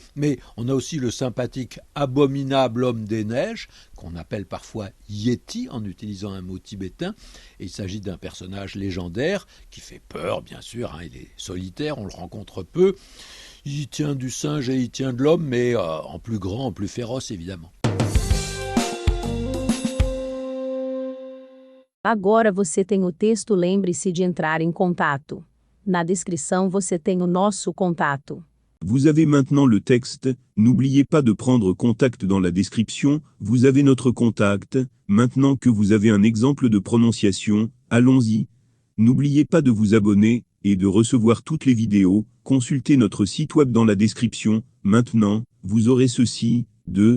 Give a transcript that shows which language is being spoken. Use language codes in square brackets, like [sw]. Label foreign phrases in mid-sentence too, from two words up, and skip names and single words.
[fr] Mais on a aussi le sympathique abominable homme des neiges, qu'on appelle parfois Yeti en utilisant un mot tibétain. Et il s'agit d'un personnage légendaire qui fait peur, bien sûr, hein. Il est solitaire, on le rencontre peu. Il tient du singe et il tient de l'homme, mais en plus grand, en plus féroce évidemment. [pt] Agora você tem o texto, lembre-se de entrar em contato. Na descrição você tem o nosso contato. [fr] Vous avez maintenant le texte, n'oubliez pas de prendre contact dans la description, vous avez notre contact, maintenant que vous avez un exemple de prononciation, allons-y. N'oubliez pas de vous abonner, et de recevoir toutes les vidéos, consultez notre site web dans la description, maintenant, vous aurez ceci, 2.